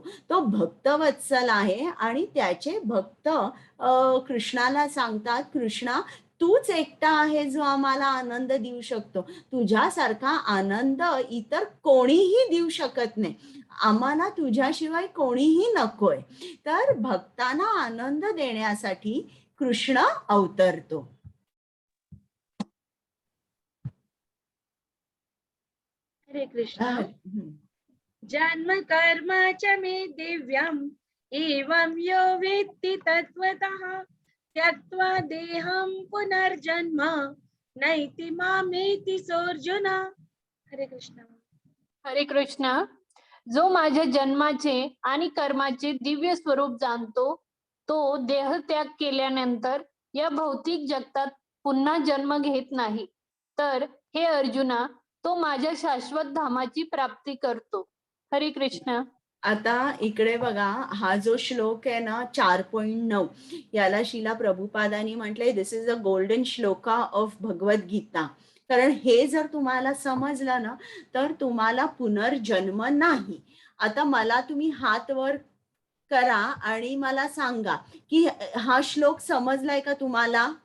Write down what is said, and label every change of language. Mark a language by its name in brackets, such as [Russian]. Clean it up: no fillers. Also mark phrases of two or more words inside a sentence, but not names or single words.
[Marathi] तो भक्तवत्सल आहे आणि त्याचे भक्त कृष्णाला सांगतात, कृष्णा, तूच एकटा आहे जो आम्हाला आनंद देऊ शकतो. तुझ्यासारखा आनंद इतर कोणीही देऊ शकत नाही. आम्हाला तुझ्याशिवाय कोणीही नकोय. तर भक्तांना आनंद देण्यासाठी कृष्ण अवतरतो. हरे कृष्ण. [Sanskrit] जन्म कर्म च मे दिव्यम् एवं यो वेत्ति तत्त्वतः त्यक्त्वा देहं पुनर्जन्म नैति मामेति सोऽर्जुन. [Marathi] हरे कृष्ण. हरे कृष्ण. जो माझ्या जन्माचे आणि कर्माचे दिव्य स्वरूप जाणतो, तो देहत्याग केल्यानंतर या भौतिक जगतात पुन्हा जन्म घेत नाही. तर हे अर्जुना, तो माझ्या शाश्वत धामाची प्राप्ती करतो. हरे कृष्ण. आता इकडे बघा, हा जो श्लोक आहे ना 4.9, याला शिला प्रभुपादांनी म्हटलंय [English] This is a golden shloka of Bhagavad Gita. [Marathi] कारण हे जर तुम्हाला समजलं ना, तर तुम्हाला पुनर्जन्म नाही. आता मला तुम्ही हात वर करा आणि मला सांगा की हा श्लोक समजलाय का तुम्हाला?